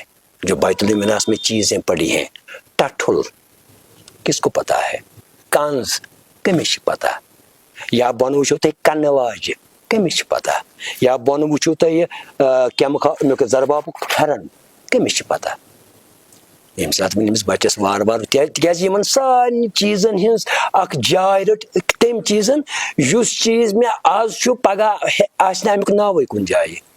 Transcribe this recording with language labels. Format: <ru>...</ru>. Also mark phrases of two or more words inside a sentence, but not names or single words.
<ur>جو بیت المیراث میں چیزیں پڑی ہیں، ٹٹھل کس کو پتا ہے،</ur> <ks>کنز کٔمِس چھِ پتا، یا بۄنہٕ وٕچھو تُہۍ کَنہٕ واجہِ کٔمِس چھِ پتا، یا بۄنہٕ وٕچھو تُہۍ کیٚمہٕ زربابُک پھٮ۪رن کٔمِس چھِ پتا. ییٚمہِ ساتہٕ وۄنۍ أمِس بَچَس وارٕ وارٕ تِکیٛازِ یِمن سارنٕے چیٖزن ہٕنٛز اکھ جاے رٔٹ تٔمۍ چیٖزن یُس چیٖز مےٚ آز چھُ پگاہ آسہِ نہٕ امیُک ناوٕے کُنہِ جایہِ.</ks>